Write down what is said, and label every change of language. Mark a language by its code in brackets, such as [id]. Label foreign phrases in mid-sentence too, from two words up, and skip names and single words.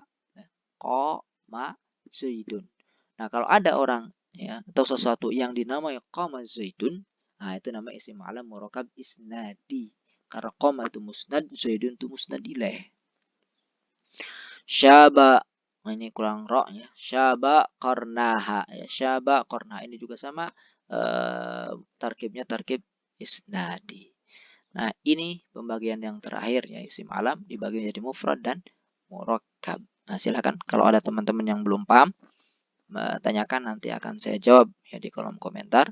[ar] قام زيد. [id] Nah, kalau ada orang ya atau sesuatu yang dinamai [ar] قام زيد, [id] nah itu nama [ar] اسم علم مركب إسنادي. [id] Karena Qoma itu musnad, Zaidun itu [ar] مسند إليه. [id] Syaba, ini kurang ro ya. [ar] شاب قرناها [id] ya. [ar] شاب قرناها [id] ini juga sama tarkibnya [ar] تركيب إسنادي. [id] Nah, ini pembagian yang terakhir ya, [ar] اسم علم [id] dibagi menjadi mufrad dan murakkab. Nah, silakan kalau ada teman-teman yang belum paham, tanyakan, nanti akan saya jawab ya di kolom komentar.